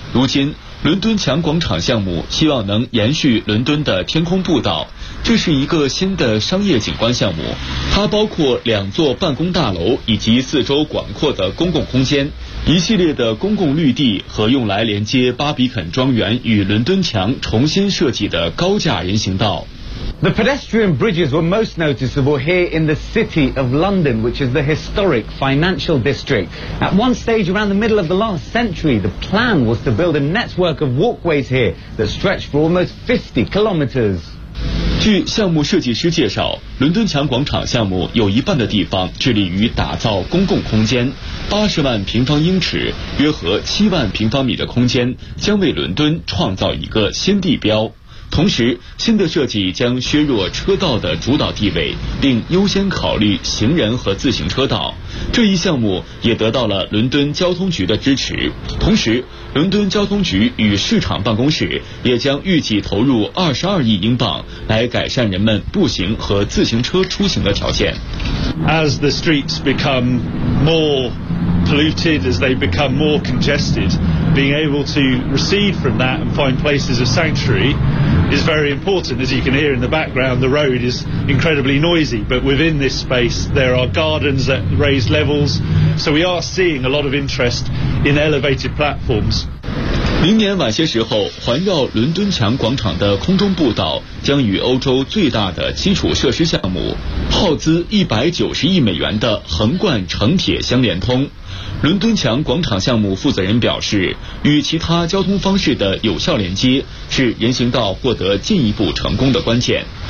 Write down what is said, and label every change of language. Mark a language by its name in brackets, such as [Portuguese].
[Chinese] 如今伦敦强广场项目希望能延续伦敦的天空步道，这是一个新的商业景观项目，它包括两座办公大楼以及四周广阔的公共空间，一系列的公共绿地和用来连接巴比肯庄园与伦敦墙重新设计的高架人行道。 [English] The pedestrian bridges were most noticeable here in the city of London, which is the historic financial district. At one stage around the middle of the last century, the plan was to build a network of walkways here that stretched for almost 50 kilometers. [Chinese] 据项目设计师介绍，伦敦墙广场项目有一半的地方致力于打造公共空间，80万平方英尺，约合7万平方米的空间，将为伦敦创造一个新地标。同时，新的设计将削弱车道的主导地位，并优先考虑行人和自行车道。这一项目也得到了伦敦交通局的支持。同时，伦敦交通局与市场办公室也将预计投入22亿英镑来改善人们步行和自行车出行的条件。 [English] As the streets become more polluted, as they become more congested, being able to recede from that and find places of sanctuary is very important. As you can hear in the background, the road is incredibly noisy, but within this space there are gardens at raised levels, so we are seeing a lot of interest in elevated platforms. [Chinese] 明年晚些时候，环绕伦敦墙广场的空中步道将与欧洲最大的基础设施项目耗资190亿美元的横贯城铁相连通。伦敦墙广场项目负责人表示，与其他交通方式的有效连接是人行道获得进一步成功的关键。